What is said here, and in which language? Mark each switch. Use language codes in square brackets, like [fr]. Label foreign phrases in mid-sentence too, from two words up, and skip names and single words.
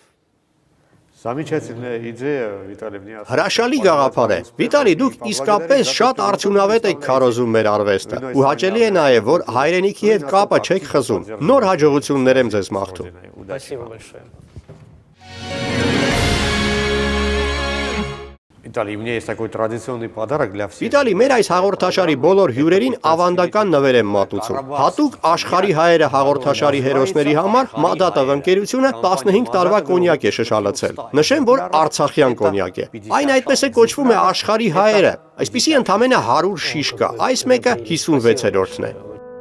[hy] Հրաշալի գաղափար է։ Վիտալի, դուք իսկապես շատ արդյունավետ եք քարոզում մեր արվեստը։ Ու հաճելի է նաև, որ հայրենիքի հետ կապը չեք խզում։ Նոր հաջողություններ եմ ձեզ մաղթում։ [ru] Спасибо большое. Виталий, у меня есть такой традиционный подарок для всех. [hy] Վիտալի, մեր այս հաղորդաշարի բոլոր հյուրերին ավանդական նվեր եմ մատուցում։ Հատուկ աշխարհի հայերը հաղորդաշարի հերոսների համար Մադատով ընկերությունը 15 տարվա կոնյակ է շշալցել։ Նշեմ, որ արցախյան կոնյակ է։ Այն այդպես է կոչվում է աշխարհի հայերը։ Այսպիսի ընդամենը 100 շիշ կա։ Այս մեկը 56-րդն է։